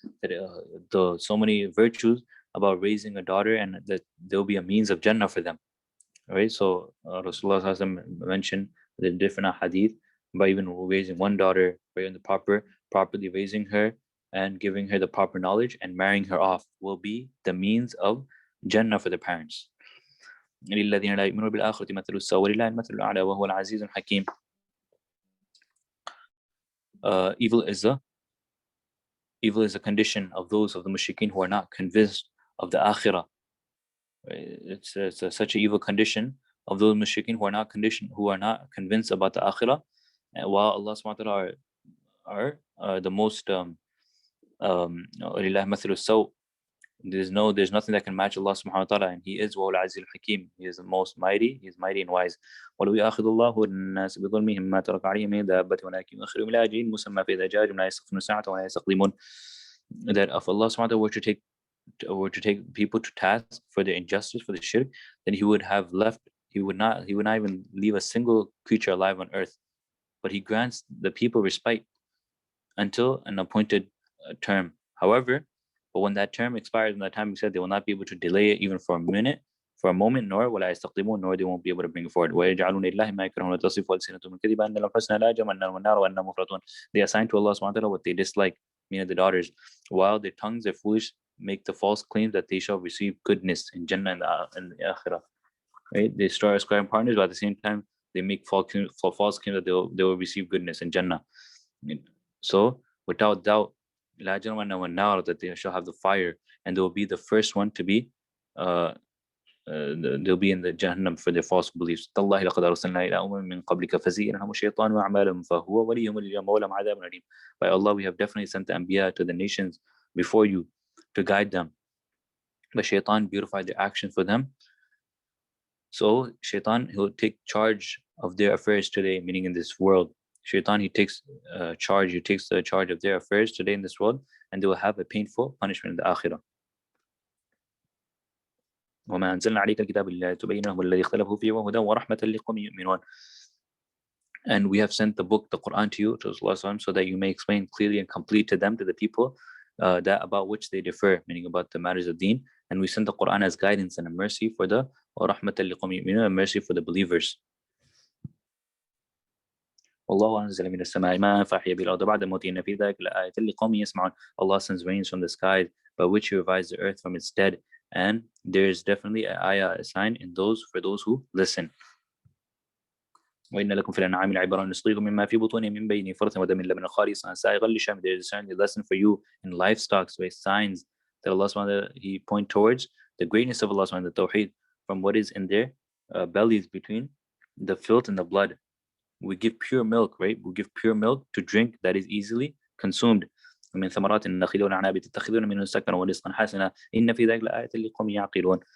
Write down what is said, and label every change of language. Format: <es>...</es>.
<en>That the so many virtues about raising a daughter, and that there'll be a means of Jannah for them, right? So Rasulullah Sallallahu Alaihi Wasallam mentioned the different hadith by even raising one daughter, right, in the properly raising her and giving her the proper knowledge and marrying her off will be the means of Jannah for the parents.</en> <ar>للذين لا يؤمنون بالآخرة مثل السوء ولله المثل الأعلى وهو العزيز الحكيم.</ar> <en>Evil is a condition of those of the mushrikeen who are not convinced of the akhirah. It's such an evil condition of those mushrikeen who are not convinced about the akhirah, while Allah subhanahu wa ta'ala are the most</en> <ar>لله مثل السوء.</ar> <en>There's nothing that can match Allah subhanahu wa ta'ala, and He is Wal Azil Hakim. He is the most mighty, He is mighty and wise.</en> <ar>وَلَوْ يَأْخِذُ اللَّهُ النَّاسَ بِظُلْمِهِمْ مَا تَرَكَ عَلَيْهِمْ مِنْ دَابَّةٍ وَلَكِنْ يُؤَخِّرُهُمْ إِلَى أَجَلٍ مُسَمًّى فَإِذَا جَاء أَجَلُهُمْ لَا يَسْتَأْخِرُونَ سَاعَةً وَلَا يَسْتَقْدِمُونَ.</ar> <en>That if Allah subhanahu wa ta'ala were to take people to task for their injustice, for the shirk, then He would not even leave a single creature alive on earth. But He grants the people respite until an appointed term. However, but when that term expires, and that time, He said, they will not be able to delay it even for a moment, nor</en> <ar>ولا يستقدمون,</ar> <en>nor they won't be able to bring it forward.</en> <ar>ويجعلون لله ما يكرهون تصف ألسنتهم الكذب أن لهم الحسنى لا جمعنا والنار وأنهم مفرطون.</ar> <en>They assign to Allah subhanahu wa ta'ala what they dislike, meaning the daughters, while their tongues are foolish, make the false claim that they shall receive goodness in Jannah and the Akhirah. Right? They start ascribing partners, but at the same time, they make false claims that they will receive goodness in Jannah. So, without doubt,</en> <ar>لا جرم والنار,</ar> <en>that they shall have the fire, and they will be the first one to be they'll be in the Jahannam for their false beliefs.</en> <ar>تالله لقد أرسلنا إلى أمم من قبلك فزين لهم الشيطان وأعمالهم فهو وليهم اليوم ولهم عذاب أليم.</ar> <en>By Allah, we have definitely sent the Anbiya to the nations before you to guide them, but Shaitan beautified their actions for them. So Shaitan, he will take charge of their affairs today, meaning in this world. Shaitan, he takes the charge of their affairs today in this world, and they will have a painful punishment in the Akhirah.</en> <ar>وما أنزلنا عليك الكتاب إلا تبين لهم الذي اختلفوا فيه وهدى ورحمة لقوم يؤمنون.</ar> <en>And we have sent the book, the Quran, to you, to Rasulullah, so that you may explain clearly and complete to them, to the people, that about which they differ, meaning about the matters of deen. And we sent the Quran as guidance and a mercy for the</en> <ar>ورحمة لقوم يؤمنون,</ar> <en>a mercy for the believers.</en> <ar>والله أنزل من السماء ماء فأحيا به الأرض بعد موتها إن في ذلك لآية لقوم يسمعون.</ar> <en>Allah sends rains from the sky, by which He revives the earth from its dead, and there is definitely a ayah, a sign for those who listen.</en> <ar>وإن لكم في الأنعام لعبرة نسقيكم مما في بطونه من بين فرث ودم لبنا خالصا سائغا للشاربين.</ar> <en>There is certainly a lesson for you in livestock, with signs that Allah subhanahu wa ta'ala, He point towards the greatness of Allah subhanahu wa ta'ala, the Tawheed, from what is in their bellies between the filth and the blood. We give pure milk, right? We give pure milk to drink that is easily consumed.</en> <ar>ومن ثمرات النخيل والأعناب تتخذون منه سكرا ورزقا حسنا إن في ذلك لآية لقوم يعقلون.</ar>